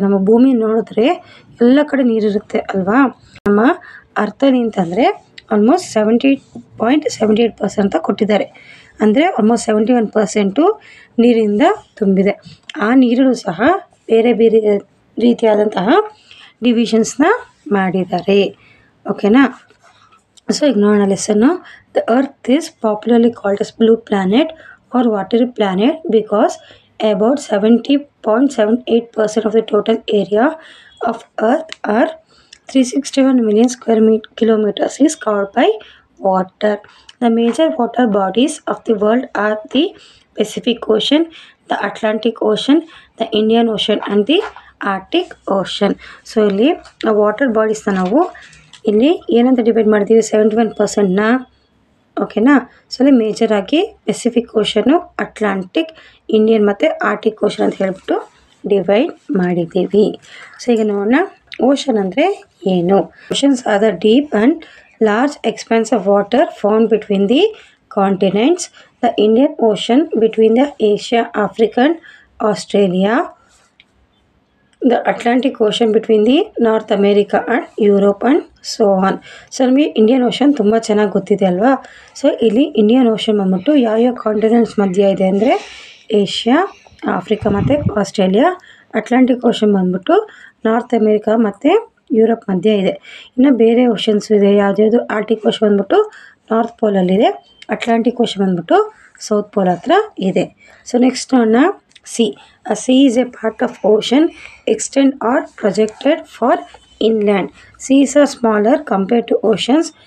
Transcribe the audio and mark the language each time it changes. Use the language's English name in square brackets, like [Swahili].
[Kannada] ನಮ್ಮ ಭೂಮಿ ನೋಡಿದ್ರೆ ಎಲ್ಲ ಕಡೆ ನೀರಿರುತ್ತೆ ಅಲ್ವಾ. ನಮ್ಮ ಅರ್ಥ ಏನಂತಂದರೆ ಆಲ್ಮೋಸ್ಟ್ 70.78% ಅಂತ ಕೊಟ್ಟಿದ್ದಾರೆ. ಅಂದರೆ ಆಲ್ಮೋಸ್ಟ್ 71% ನೀರಿಂದ ತುಂಬಿದೆ. ಆ ನೀರನ್ನು ಸಹ ಬೇರೆ ಬೇರೆ ರೀತಿಯಾದಂತಹ ಡಿವಿಷನ್ಸ್ನ ಮಾಡಿದ್ದಾರೆ. ಓಕೆನಾ. ಸೊ ಈಗ ನೋಡೋಣ lesson. [English] The earth is popularly called as blue planet or watery planet because about 70.78% of the total area of Earth or 361 million square kilometers is covered by water. The major water bodies of the world are the Pacific Ocean, the Atlantic Ocean, the Indian Ocean and the Arctic Ocean. [Kannada] So ಇಲ್ಲಿ water ಬಾಡೀಸ್ನ ನಾವು ಇಲ್ಲಿ ಏನಂತ divide ಮಾಡಿದ್ದೀವಿ, 71%ನ. ಓಕೆನಾ. So ಅಲ್ಲಿ ಮೇಜರಾಗಿ Pacific ಓಷನ್ನು, Atlantic, Indian ಮತ್ತು Arctic ocean ಅಂತ ಹೇಳ್ಬಿಟ್ಟು ಡಿವೈಡ್ ಮಾಡಿದ್ದೀವಿ. ಸೊ ಈಗ ನೋಡೋಣ, ಓಷನ್ ಅಂದರೆ ಏನು. [English] Oceans are the deep and large expanse of water found between the continents. The Indian Ocean between the Asia, African, Australia. The Atlantic Ocean between the North America and Europe and so on. [Kannada] So ನಮಗೆ Indian ocean ತುಂಬ ಚೆನ್ನಾಗಿ ಗೊತ್ತಿದೆ ಅಲ್ವಾ. So ಇಲ್ಲಿ Indian ocean ಬಂದ್ಬಿಟ್ಟು ಯಾವ್ಯಾವ continents ಮಧ್ಯೆ ಇದೆ ಅಂದರೆ ಏಷ್ಯಾ, ಆಫ್ರಿಕಾ ಮತ್ತು ಆಸ್ಟ್ರೇಲಿಯಾ. ಅಟ್ಲಾಂಟಿಕ್ ಓಷನ್ ಬಂದ್ಬಿಟ್ಟು ನಾರ್ತ್ ಅಮೇರಿಕಾ ಮತ್ತು ಯುರೋಪ್ ಮಧ್ಯೆ ಇದೆ. ಇನ್ನು ಬೇರೆ ಓಷನ್ಸ್ ಇದೆ. ಯಾವ್ದು ಆರ್ಟಿಕ್ ಓಷನ್ ಬಂದ್ಬಿಟ್ಟು ನಾರ್ತ್ ಪೋಲಲ್ಲಿದೆ. ಅಟ್ಲಾಂಟಿಕ್ ಓಷನ್ ಬಂದ್ಬಿಟ್ಟು ಸೌತ್ ಪೋಲ್ ಹತ್ರ ಇದೆ. ಸೊ ನೆಕ್ಸ್ಟ್ ನೋಡೋಣ, sea. [English] A sea is a part of ocean extend or projected for inland. Seas are smaller compared to oceans.